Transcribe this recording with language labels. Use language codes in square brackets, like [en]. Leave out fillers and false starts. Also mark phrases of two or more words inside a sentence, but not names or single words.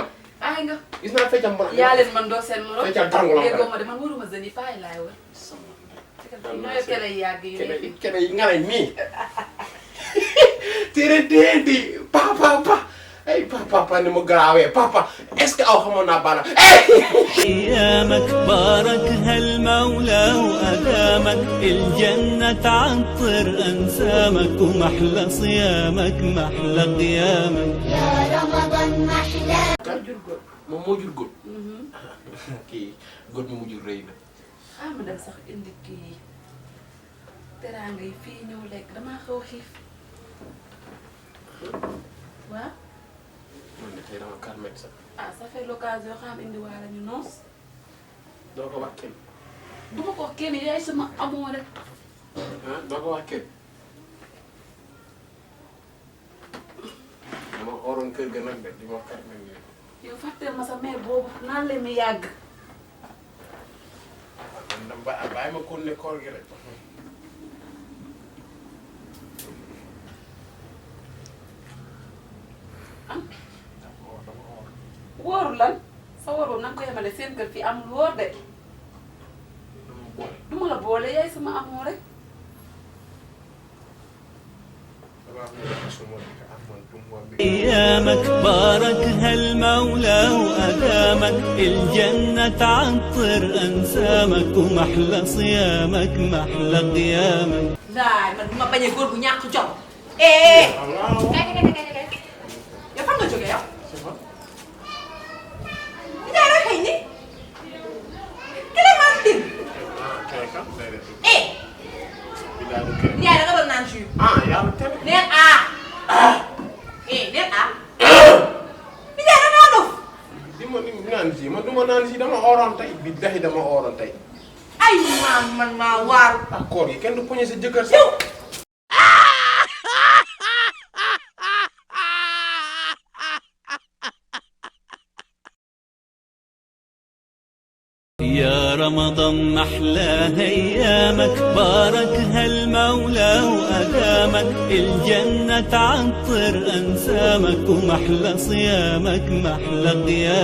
[wo] ay nga. gis naa feccam mbonaa. yaa leen man doo seen morom. feccal tàngu la déggoo ma de man waruma zëni faay laay wër. ñooy kele yi yàgg yi ne fi. kene yi nga ne nii. tere déedéet papa ay papa ni mu garaawee papa [fr] est-ce que [wo] aw xamoon naa baana. [ar] ايامك باركها المولى وادامك الجنة تعطر انسامك ومحلى صيامك محلى قيامك يا رمضان محلى. [wo] moom moo jur góor. kii góor mi mu jur rëy na. ah ma dem sax indi kii teraanga yi fii ñëw lekk damaa xaw a xiif. waaw. man de tey dama calmé sax. ah [fr] ça fait l'occasion [wo] xam indi waa la ñu noos. doo ko wax kenn. du ma ko wax kenn yaay sama amoo rek. ah doo ko wax kenn. dama oroon kër ga nag de di ma calmé nii. yow fàtteel ma sa mère boobu naan leen mi yàgg. man dama bàyyi ma kon ne koor gi rek. wóoru lan sa wóor boobu na nga ko yemale seen kër fii amul wóor de. du ma la boole yaay sama amoo rek. [ar] ايامك باركها المولى وادامك الجنة تعطر انسامك ومحلى صيامك محلى قيامك [wo] laay man duma bañ a góor bu ñàkk jom. kay yow fan nga jógee yow. Ndiaye rek xëy ni. Clémentine. Ndiaye da nga doon naan jus. yàlla tere. neen neen Ndiaye da ngaa dof. di ma naan si man du ma naan si dama oroon tey billahi dama oroon tey. ay man maa waaru. ak koor gi kenn du poñe sa jëkkër sax. [ar] يا رمضان محلى ايامك باركها المولى وادامك الجنة تعطر انسامك ومحلى صيامك محلى قيامك